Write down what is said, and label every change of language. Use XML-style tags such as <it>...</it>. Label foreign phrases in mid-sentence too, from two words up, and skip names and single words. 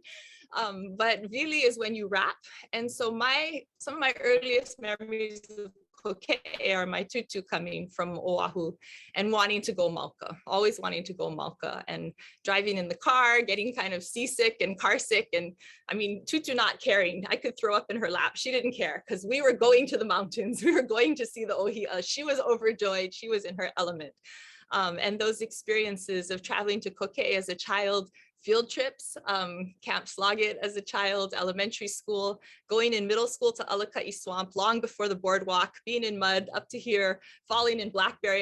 <en>But vili is when you wrap. And so some of my earliest memories of koke'e are my tutu coming from Oahu and wanting to go malka, always wanting to go malka, and driving in the car, getting kind of seasick and car sick. And I mean, tutu not caring. I could throw up in her lap. She didn't care because we were going to the mountains. We were going to see the ʻŌhiʻa. She was overjoyed. She was in her element. And those experiences of traveling to koke'e as a child, field trips, Camp Sloggett as a child, elementary school, going in middle school to Alaka'i Swamp long before the boardwalk, being in mud up to here, falling in blackberry.</en>